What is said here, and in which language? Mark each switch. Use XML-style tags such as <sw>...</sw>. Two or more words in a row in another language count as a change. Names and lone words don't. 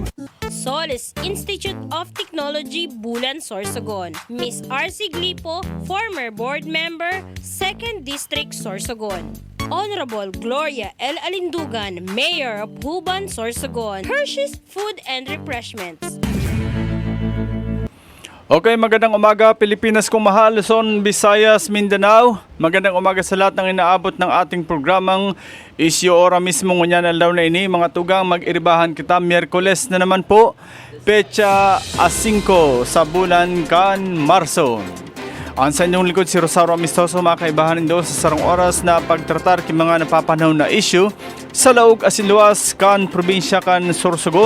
<tl>Solis Institute of Technology, Bulan, Sorsogon. Miss R.C. Glipo, former board member, 2nd District, Sorsogon. Honorable Gloria L. Alindugan, Mayor of Huban, Sorsogon. Hershey's Food and Refreshments. Okay, magandang umaga Pilipinas kung mahal, Luzon, Visayas, Mindanao. Magandang umaga sa lahat ng inaabot ng ating programang Isyo Ora mismo</tl> <bik>ngunyan alaw na ini. Mga tugang mag-iribahan kita, Miyerkules na naman po, Pecha 5 sa bulan kan Marso. Ang sa inyong likod si Rosario Amistoso, mga kaibahan nindo sa sarong oras na pagtratar kay mga napapanahon na issue sa laog asinluwas kan probinsya kan Sorsogon.</bik>